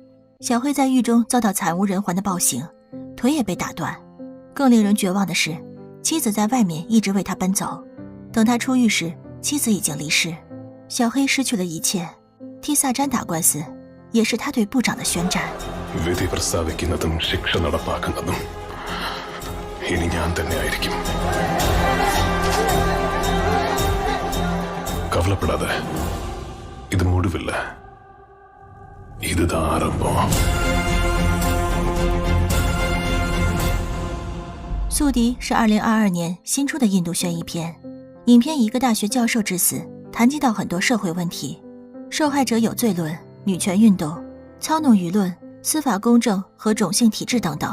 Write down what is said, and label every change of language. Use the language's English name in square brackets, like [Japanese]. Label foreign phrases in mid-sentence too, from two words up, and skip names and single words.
[Chinese] 小黑在狱中遭到惨无人寰的暴行，腿也被打断。更令人绝望的是，妻子在外面一直为他奔走，等他出狱时，妻子已经离世。小黑失去了一切，替萨詹打官司，也是他对部长的宣战。 [Malayalam] വിധി പ്രസ്താവിക്കുന്നതും ശിക്ഷ നടപ്പാക്കുന്നതും ഇനി ഞാൻ തന്നെയായിരിക്കും. [Tamil] கவலைப்படாதே, இது முடிவில்ல, இதுதான் ஆரம்பம். [Chinese] 宿敌是2022年新出的印度悬疑片。影片以一个大学教授之死谈及到很多社会问题，受害者有罪论、女权运动、操弄舆论、司法公正和种姓体制等等。